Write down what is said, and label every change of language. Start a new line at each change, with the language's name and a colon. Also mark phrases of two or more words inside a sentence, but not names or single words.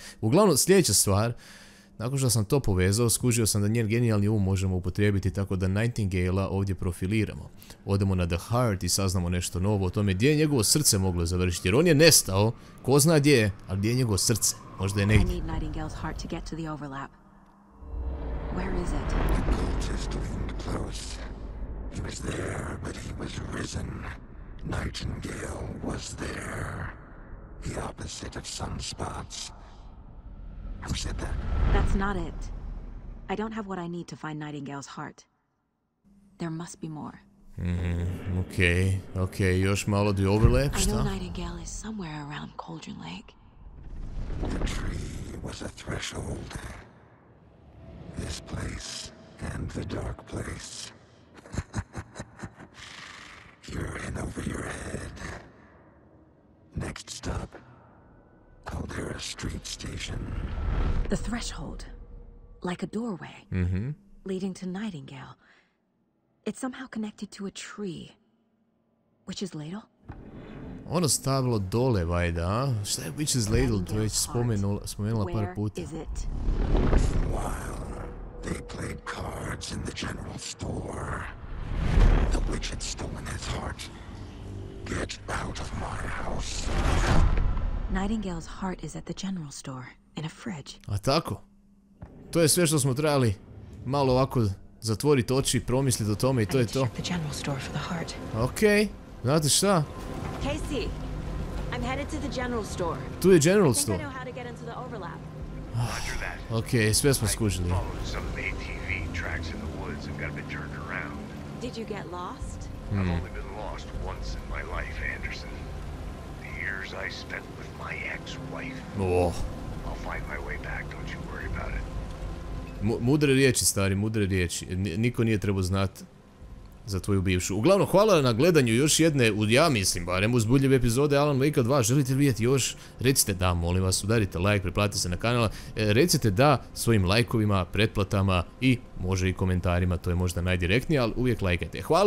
Croatian: Uglavnom, sljedeća stvar, nakon što sam to povezao, skužio sam da njen genijalni um možemo upotrijebiti tako da Nightingale-a ovdje profiliramo. Odemo na The Heart i saznamo nešto novo o tome gdje je njegovo srce moglo završiti, jer on je nestao, ko zna gdje je, ali gdje je njegovo srce, možda je negdje.
English: Where is it? The cultist leaned close. He was there, but he was risen. Nightingale was there. The opposite of sunspots. Who said that? That's not it. I don't have what I need to find Nightingale's heart. There must be more.
Croatian: Okay, još malo
English: the overlap,
Croatian: šta?
English: I know Nightingale is somewhere around Cauldron Lake. The tree was a threshold. This place and the dark place. You're in over your head. Next stop, HCL.hr street station. The threshold, like a doorway, leading to Nightingale. It's somehow connected to a tree. Witch's ladle?
Croatian: Ono stavilo dole, vajda, a? Šta je
English: Witch's ladle?
Croatian: To je već spomenula par puta.
English: They played cards in the general store. The witch had stolen his heart. Get out of my house. Nightingale's heart is at the general store, in a fridge.
Croatian: A tako? To je sve što smo trebali malo ovako zatvoriti oči, promisliti o tome i to je to. Okej, znate šta?
English: Casey, I'm headed to the general store.
Croatian: Tu je
English: general store. I know how to get into the overlap.
Croatian: Okej, sve smo skužili.
English: Did you get lost? I've only been lost once in my life, Anderson. The years I spent with my ex-wife. I'll find my way back, don't you worry about it.
Croatian: Mudre riječi, stari, mudre riječi. Niko nije trebao znati za tvoju bivšu. Uglavnom, hvala na gledanju još jedne, ja mislim, barem uzbudljive epizode Alan Wake 2. Želite li vidjeti još? Recite da, molim vas, udarite like, pretplatite se na kanal. Recite da svojim lajkovima, pretplatama i može i komentarima, to je možda najdirektnije, ali uvijek lajkajte.